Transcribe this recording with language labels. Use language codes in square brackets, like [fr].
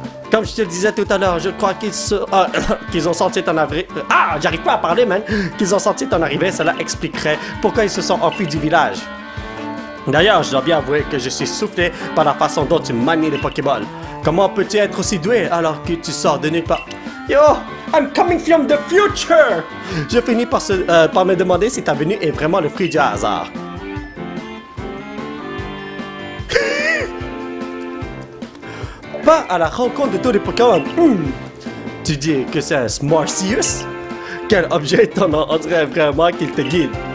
[fr] Comme je te le disais tout à l'heure, je crois qu'ils ont senti ton arrivée. Ah, j'arrive pas à parler, man. Qu'ils ont senti ton arrivée, cela expliquerait pourquoi ils se sont enfuis du village. D'ailleurs, je dois bien avouer que je suis soufflé par la façon dont tu manies les Pokéballs. Comment peux-tu être aussi doué alors que tu sors de nulle part? [en] Yo, I'm coming from the future! [fr] Je finis par me demander si ta venue est vraiment le fruit du hasard. Pas à la rencontre de tous les Pokémon. Tu dis que c'est un Smarcius? Quel objet étonnant, on dirait vraiment qu'il te guide.